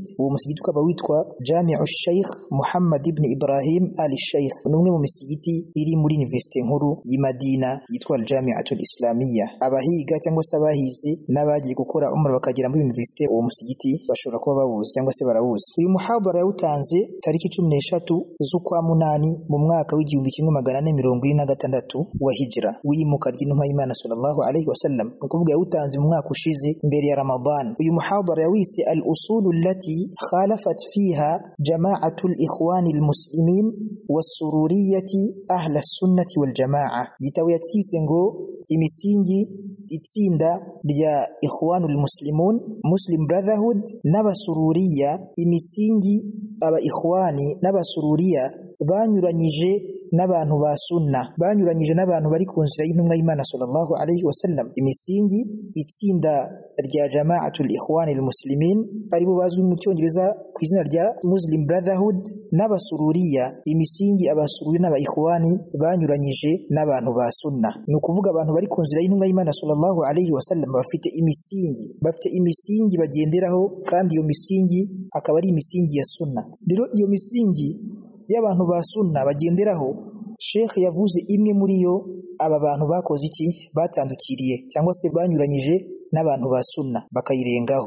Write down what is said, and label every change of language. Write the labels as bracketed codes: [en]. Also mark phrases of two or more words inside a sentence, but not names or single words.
[rw] Uwo musigiti ukaba witwa Jami'u Sheikh Muhammad ibn Ibrahim al-Sheikh, ni umwe mu misigiti iri muri universite nkuru y'i Madina yitwa Al-Jami'atul Islamiyya. Abahiga cyangwa se abahize n'abagiye gukora umra bakagera muri universite, uwo musigiti bashobora kuba bawuzi cyangwa se barawuzi. Uyu muhadara yawutanze tariki 13 z'ukwa munani mu mwaka w'1426 wa hijra, w'imuka ry'intumwa y'Imana [ar] صلى الله عليه وسلم, [rw] ni ukuvuga yawutanze mu mwaka ushize mbere ya Ramadan. Uyu muhadara yawise [ar] الأصول التي خالفت فيها جماعة الإخوان المسلمين والسرورية أهل السنة والجماعة. [rw] Gitabo yatsise ngo imisingi itsinda rya [ar] الإخوان المسلمون, [rw] Muslim Brotherhood, n'abasururiya, imisingi aba ikhwani n'abasururiya banyuranyije n'abantu ba sunna, banyuranyije n'abantu bari ku nzira y'intumwa y'Imana [ar] صلى الله عليه وسلم. [rw] Imisingi itsinda rya [ar] جماعة الإخوان المسلمين, [rw] aribo bazwi mu cyongereza ku izina rya Muslim Brotherhood, n'abasururiya, imisingi abasururi n'aba ikhwani banyuranyije n'abantu ba sunna. Ni ukuvuga abantu bari ku nzira y'intumwa y'Imana [ar] صلى الله عليه وسلم [rw] bafite imisingi bagenderaho, kandi iyo misingi akaba ari imisingi ya sunna. Rero iyo misingi y'abantu ba sunna bagenderaho, Sheikh yavuze imwe muri yo aba bantu bakoze iki, batandukiriye cyangwa se banyuranyije n'abantu ba sunna bakayirengaho.